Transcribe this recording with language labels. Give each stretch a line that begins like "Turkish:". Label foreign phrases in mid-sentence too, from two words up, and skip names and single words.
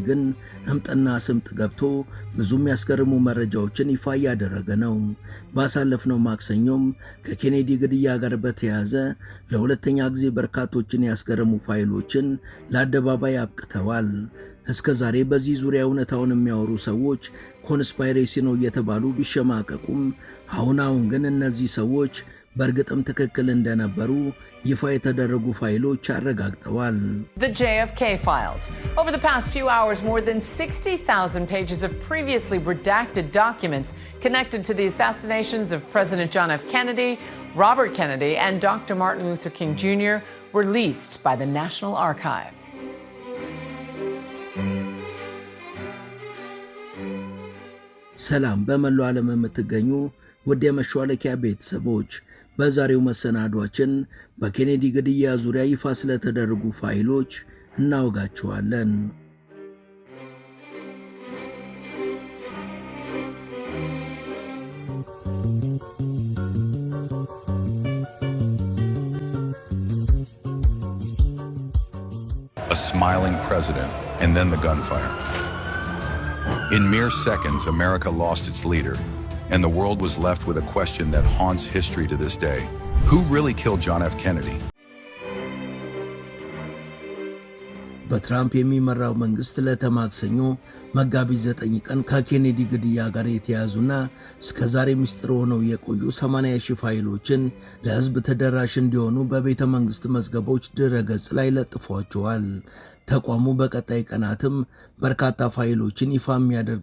Amharic: ግን እምጥና ስምጥ ገብቶ ብዙ የሚያስገርሙ መረጃዎችን ይፋ እያደረገ ነው። ባሳለፍነው ማክሰኞም ከኬኔዲ ግድያ ጋር በተያያዘ ለሁለተኛ ጊዜ በርካቶችን ያስገረሙ ፋይሎችን ለአደባባይ አብቅተዋል። እስከ ዛሬ በዚህ ዙሪያ እውነታውን የሚያወሩ ሰዎች ኮንስፓይሬሲ ነው እየተባሉ ቢሸማቀቁም አሁን ግን እነዚህ ሰዎች በእርግጥም ትክክል እንደነበሩ ይፋ የተደረጉ ፋይሎች አረጋግጠዋል።
English: The JFK files. Over the past few hours, more than 60,000 pages of previously redacted documents connected to the assassinations of President John F. Kennedy, Robert Kennedy, and Dr. Martin Luther King Jr. were released by the National Archive.
Amharic: ሰላም በመላው ዓለም የምትገኙ ውድ የመሿለኪያ ቤተሰቦች፣ በዛሬው መሰናዷችን በኬኔዲ ግድያ ዙሪያ ይፋ ስለተደረጉ ፋይሎች እናወጋችኋለን።
English: A smiling president and then the gunfire. In mere seconds, America lost its leader, and the world was left with a question that haunts history to this day. Who really killed John F. Kennedy?
Amharic: በትራምፕ የሚመራው መንግስት ለተማክሰኞ መጋቢት 9 ቀን ከኬኔዲ ግድያ ጋር የተያዙና እስከ ዛሬ ምስጢር ሆነው የቆዩ 80,000 ፋይሎችን ለሕዝብ ተደራሽ እንዲሆኑ በቤተ መንግስት መዝገቦች ድረገጽ ላይ ለጥፏቸዋል። ተቋሙ በቀጣይ ቀናትም በርካታ ፋይሎችን ይፋ የሚያደርግ